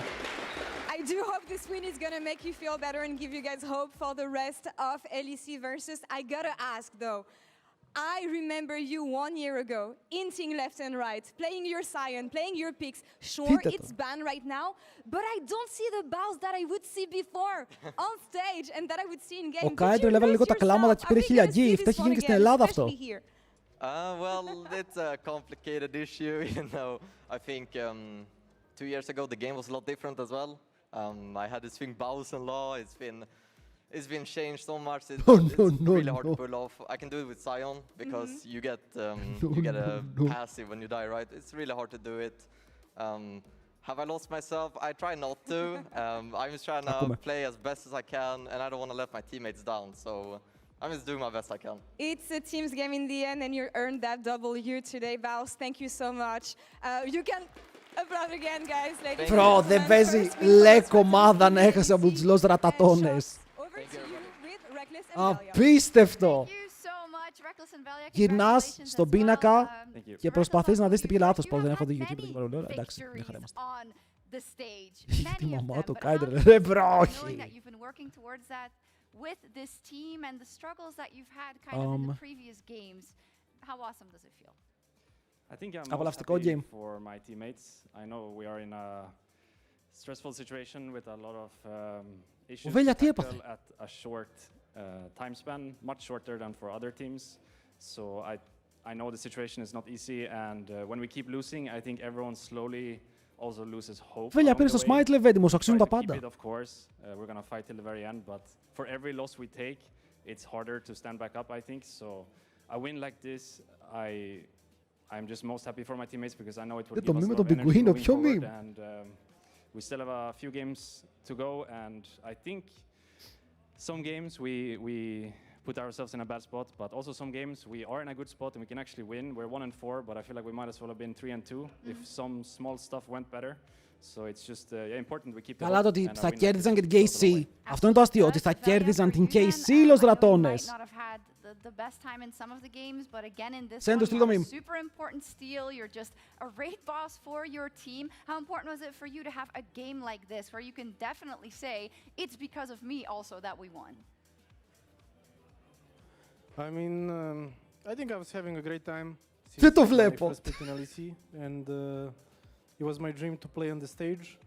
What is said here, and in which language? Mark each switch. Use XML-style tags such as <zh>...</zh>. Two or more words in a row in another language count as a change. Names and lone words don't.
<en>I do hope this win is gonna make you feel better and give you guys hope for the rest of LEC Versus. I gotta ask though, I remember you 1 year ago, inting left and right, playing your Scion, playing your picks. Sure, it's banned right now, but I don't see the bows that I would see before on stage and that I would see in game.</en> <el>Ο Κάιτρο έβαλε λίγο τα κλάματα και πήρε 1000 gift. Έχει γίνει και στην Ελλάδα αυτό.</el> <en>Well, it's a complicated issue, you know. I think 2 years ago the game was a lot different as well. I had to swing bows and law. It's been changed so much. It's really hard to pull off. I can do it with Scion because you get a passive when you die, right? It's really hard to do it. Have I lost myself? I try not to. I'm just trying to play as best as I can, and I don't want to let my teammates down. So I'm just doing my best I can. It's a team's game in the end, and you earned that W today, Baus. Thank you so much. You can applaud again, guys. Bro,</en> <el>δεν παίζει Lec ομάδα να έχασε από τους Los Ratatounes. Απίστευτο! Γυρνάς στον πίνακα και προσπαθείς να δεις τι πήγε λάθος. Πώς δεν έχω δει YouTube, δεν μπορώ. Εντάξει, μια χαρά είμαστε. Τη μαμά του Κάιτρο, ρε μπρο, όχι.</el> <en>With this team and the struggles that you've had kind of in the previous games, how awesome does it feel? I think I'm most happy for my teammates. I know we are in a stressful situation with a lot of issues to tackle at a short time span, much shorter than for other teams. So I know the situation is not easy, and when we keep losing, I think everyone slowly also loses hope.</en> <el>Βέλια, πήρε στο Smite Level, μου αξίζουν τα πάντα.</el> <en>Of course, we're gonna fight till the very end, but for every loss we take, it's harder to stand back up, I think. So a win like this, I'm just most happy for my teammates because I know it will give us a lot of energy moving forward, and we still have a few games to go, and I think some games we put ourselves in a bad spot, but also some games we are in a good spot and we can actually win. We're 1-4, but I feel like we might as well have been 3-2 if some small stuff went better. So it's just important we keep the</en> <el>Καλά το ότι θα κέρδιζαν και την KC. Αυτό είναι το αστείο, ότι θα κέρδιζαν την KC Los Ratones.</el> <en>The best time in some of the games, but again in this one, you had a super important steal. You're just a raid boss for your team. How important was it for you to have a game like this, where you can definitely say it's because of me also that we won? I mean, I think I was having a great time since my first pick in LEC, and it was my dream to play on the stage.</en>